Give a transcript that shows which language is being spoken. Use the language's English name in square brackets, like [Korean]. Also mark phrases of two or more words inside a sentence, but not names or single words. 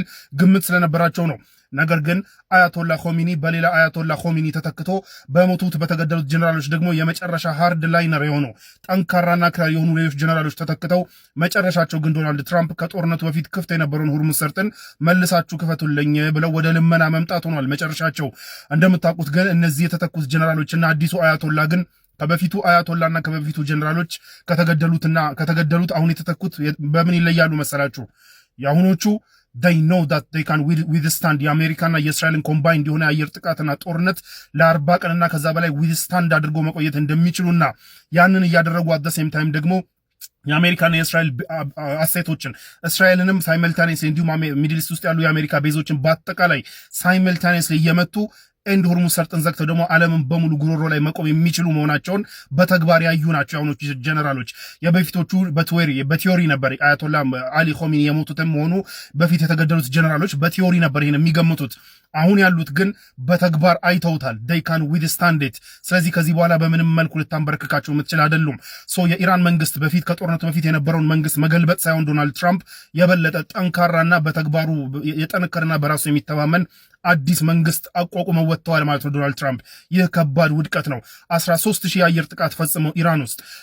[Amharic] ግምት ስለነበራቸው ነው። ነገር ግን አያቶላ ኾሚኒ በሌላ አያቶላ ኾሚኒ ተተክቶ በሞቱት በተገደሉት ጀነራሎች ደግሞ የመጨረሻ [English] hard liner [Amharic] የሆኑ ጠንካራና ክራር የሆኑ ሌሎች ጀነራሎች ተተክተው መጨረሻቸው ግን ዶናልድ ትራምፕ ከጦርነቱ በፊት ክፍት የነበረውን ሁርሙዝ ሰርጥን መልሳችሁ ክፈቱልኝ ብለው ወደ ልመና መምጣት ሆኗል መጨረሻቸው። እንደምታውቁት ግን እነዚህ የተተኩት ጀነራሎችና አዲሱ አያቶላ ግን ከበፊቱ አያቶላና ከበፊቱ ጀነራሎች ከተገደሉት አሁን የተተኩት በምን ይለያሉ መሰላችሁ? የአሁኖቹ [English] they know that they can withstand [Amharic] የአሜሪካና የእስራኤልን ኮምባይንድ የሆነ የአየር ጥቃትና ጦርነት ለ40 ቀንና ከዛ በላይ ዊዝስታንድ አድርጎ መቆየት እንደሚችሉና ያንን እያደረጉ [English] at the same time [Amharic] ደግሞ የአሜሪካና የእስራኤል አሴቶችን እስራኤልንም ሳይመልታኔስ እንዲሁም ሚድል ኢስት ውስጥ ያሉ የአሜሪካ ቤዞችን በአጠቃላይ ሳይመልታኔስ እየመቱ ኤንድ ሁርሙዝ ሰርጥን ዘግተው ደግሞ ዓለምን በሙሉ ጉሮሮ ላይ መቆም የሚችሉ መሆናቸውን በተግባር ያዩ ናቸው ያሁኖቹ ጀነራሎች። የበፊቶቹ በቲዮሪ ነበር አያቶላ አሊ ኾሚኒ የሞቱትም ሆኑ በፊት የተገደሉት ጀነራሎች በቲዮሪ ነበር ይሄን የሚገምቱት። አሁን ያሉት ግን በተግባር አይተውታል። [English] they can withstand it። [Amharic] ስለዚህ ከዚህ በኋላ በምንም መልኩ ልታንበረክካቸው የምትችል አይደሉም። የኢራን መንግስት በፊት ከጦርነቱ በፊት የነበረውን መንግስት መገልበጥ ሳይሆን ዶናልድ ትራምፕ የበለጠ ጠንካራና በተግባሩ የጠነከረና በራሱ የሚተማመን አዲስ መንግስት አቋቁመው ወጥተዋል ማለት ነው ዶናልድ ትራምፕ። ይህ ከባድ ውድቀት ነው። 13000 የአየር ጥቃት ፈጽመው ኢራን ውስጥ